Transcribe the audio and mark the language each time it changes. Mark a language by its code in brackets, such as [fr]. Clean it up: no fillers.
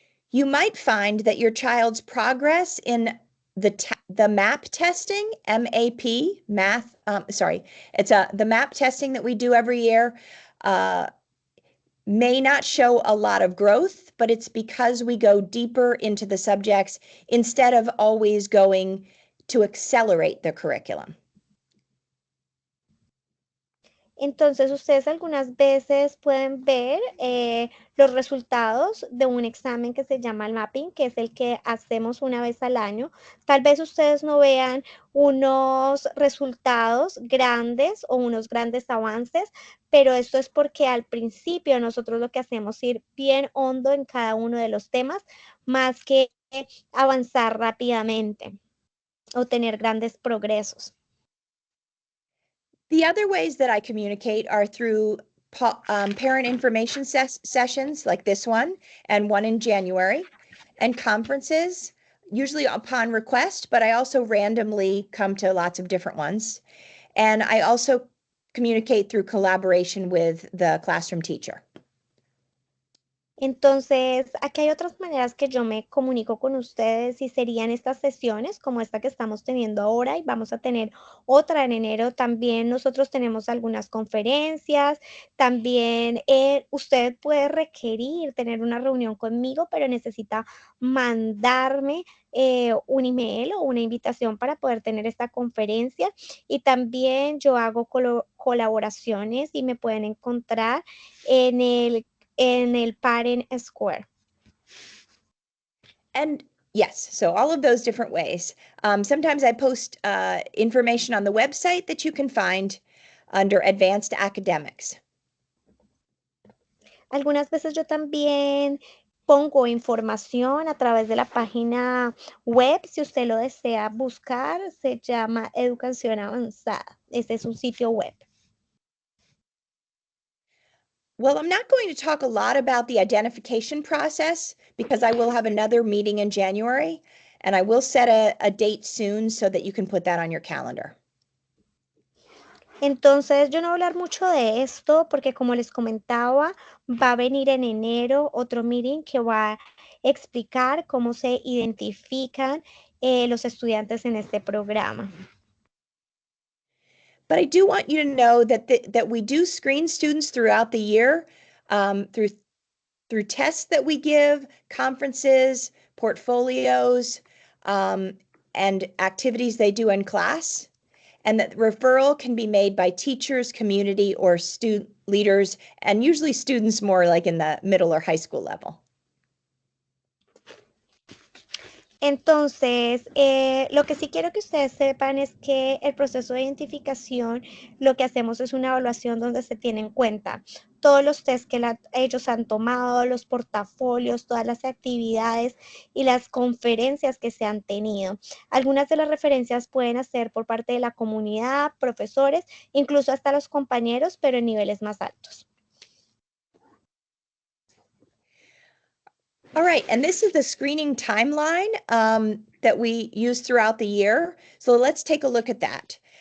[en] You might find that your child's progress in the MAP testing, MAP, math, it's the MAP testing that we do every year, may not show a lot of growth, but it's because we go deeper into the subjects instead of always going to accelerate the curriculum. [es] Entonces, ustedes algunas veces pueden ver los resultados de un examen que se llama el mapping, que es el que hacemos una vez al año. Tal vez ustedes no vean unos resultados grandes o unos grandes avances, pero esto es porque al principio nosotros lo que hacemos es ir bien hondo en cada uno de los temas, más que avanzar rápidamente o tener grandes progresos. [en] The other ways that I communicate are through parent information sessions like this one and one in January, and conferences, usually upon request, but I also randomly come to lots of different ones. And I also communicate through collaboration with the classroom teacher. [es] Entonces, aquí hay otras maneras que yo me comunico con ustedes y serían estas sesiones como esta que estamos teniendo ahora y vamos a tener otra en enero. También nosotros tenemos algunas conferencias. También usted puede requerir tener una reunión conmigo, pero necesita mandarme un email o una invitación para poder tener esta conferencia. Y también yo hago colaboraciones y me pueden encontrar en el Parent Square. [en] And yes, so all of those different ways. Sometimes I post information on the website that you can find under Advanced Academics. [es] Algunas veces yo también pongo información a través de la página web, si usted lo desea buscar, se llama Educación Avanzada. Este es un sitio web. [en] Well, I'm not going to talk a lot about the identification process because I will have another meeting in January, and I will set a date soon so that you can put that on your calendar. [es] Entonces, yo no voy a hablar mucho de esto porque como les comentaba, va a venir en enero otro meeting que va a explicar cómo se identifican los estudiantes en este programa. [en] But I do want you to know that we do screen students throughout the year through tests that we give, conferences, portfolios, and activities they do in class. And that referral can be made by teachers, community, or student leaders, and usually students more like in the middle or high school level. [es] Entonces, lo que sí quiero que ustedes sepan es que el proceso de identificación, lo que hacemos es una evaluación donde se tiene en cuenta todos los tests que ellos han tomado, los portafolios, todas las actividades y las conferencias que se han tenido. Algunas de las referencias pueden hacer por parte de la comunidad, profesores, incluso hasta los compañeros, pero en niveles más altos. [en] All right, and this is the screening timeline that we use throughout the year. So let's take a look at that.